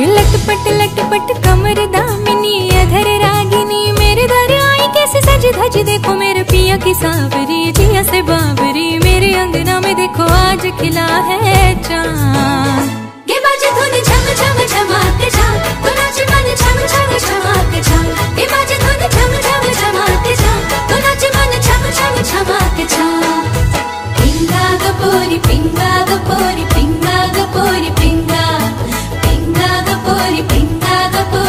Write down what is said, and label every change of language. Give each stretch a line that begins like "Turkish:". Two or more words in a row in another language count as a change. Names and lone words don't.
Hindi: लटपट कमर दामिनी अधर रागिनी, मेरे दर आई कैसे सजी धजी, देखो मेरे पिया की सावरी जिया से बावरी, मेरे अंगना में देखो आज खिला है चाँद। गे बाजे धुन झम झम झमाक झम, तो नाचे मन झम झम झमाक झम। गे बाजे धुन झम झम झमाक झम, तो नाचे मन झम झम झमाक झम।
Marathi: पिंगा गपोरी पिंगा गपोरी पिंगा गपोरी पिंगा, पिंगा गपोरी पिंगा